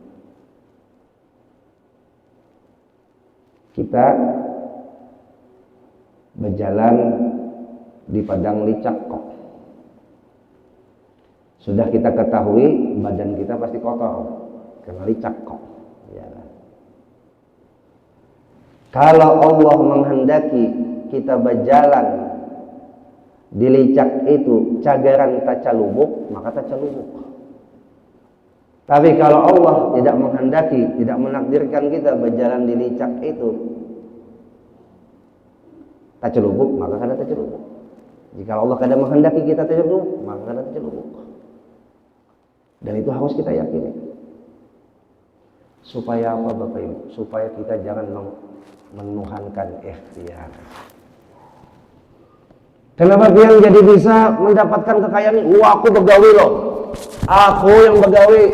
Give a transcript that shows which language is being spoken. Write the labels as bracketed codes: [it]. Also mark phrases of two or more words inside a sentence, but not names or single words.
[bjn] Kita berjalan di padang licak kok. Sudah kita ketahui badan kita pasti kotor karena licak kok. Ya. Kalau Allah menghendaki kita berjalan di licak itu cagaran tacalubuk, maka tacalubuk. Tapi kalau Allah tidak menghendaki, tidak menakdirkan kita berjalan di licak itu tacalubuk, maka kada tacalubuk. Jika Allah kada menghendaki kita tacalubuk, maka kada tacalubuk. [id] Dan itu harus kita yakini. Supaya apa Bapak Ibu? Supaya kita jangan menuhankan ikhtiar. Kenapa kalian jadi bisa mendapatkan kekayaan ini? [bjn] Wah, aku begawi loh. Aku yang begawi.